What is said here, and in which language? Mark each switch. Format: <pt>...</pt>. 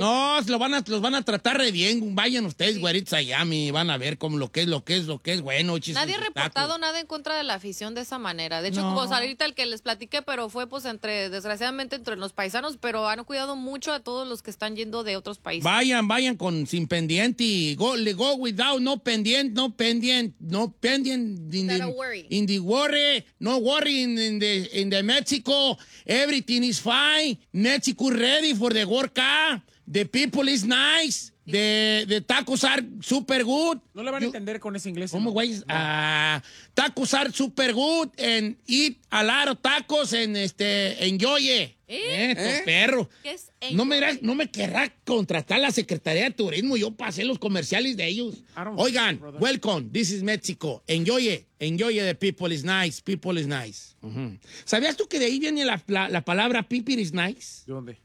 <es>No, los van a tratar re bien. Vayan ustedes, sí, güeritos, a Miami, van a ver cómo lo que es bueno. Nadie ha reportado nada en contra de la afición de esa manera. De hecho, no. Pues ahorita el que les platiqué, pero fue pues desgraciadamente entre los paisanos, pero han cuidado mucho a todos los que están yendo de otros países. Vayan con sin pendiente y</es> <en>go without, no worry in Mexico, everything is fine, Mexico ready for the World Cup, the people is nice, the tacos are super good.</en> <es>No le van a entender con ese inglés. ¿Cómo, no? Güey, no.</es> <en>Tacos are super good and eat a lot of tacos and enjoy it.</en> <es>Perro. ¿Qué es ello? No me querrá contratar la Secretaría de Turismo. Yo pasé los comerciales de ellos. Oigan, brother.</es> <en>Welcome. This is Mexico. Enjoy it. The people is nice. People is nice. Uh-huh.</en> <es>¿Sabías tú que de ahí viene la palabra</es> <en>people is nice?</en> <es>¿De dónde?</es>